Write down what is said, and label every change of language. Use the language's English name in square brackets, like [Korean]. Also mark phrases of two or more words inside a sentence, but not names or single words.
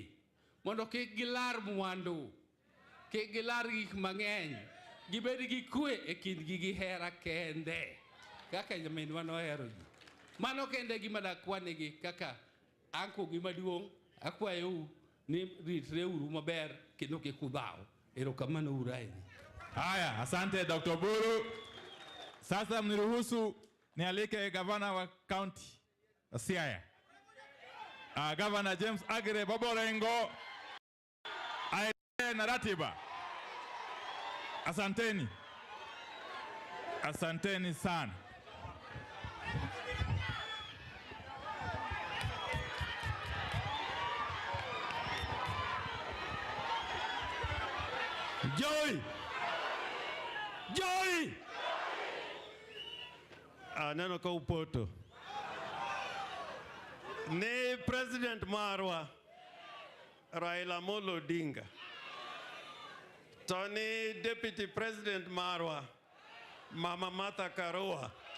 [Luo (Kenya and Tanzania)] Mondo kik gilar mwandu, kik gilar gik mang'eny, gibed gi kwe e kindgi gi hera kende. Kaka nyaminwa nohero ji. Mano kende gima dakwanegi kaka anko gima duong', akwayou ni ritreuru maber kendo kik udhaw. Erokamano uru ahinya. [Swahili] Haya, asante Dr. Buru. Sasa mniruhusu nialike gavana wa county Siaya. Governor James Agire Boborengo aendelee na ratiba. Asanteni. Asanteni sana. Joy! Joy! [Luo (Kenya and Tanzania)] Neno ka upoto. Ni President Marwa Raila Amolo Odinga. Tony Deputy President Marwa Mama Martha Karua.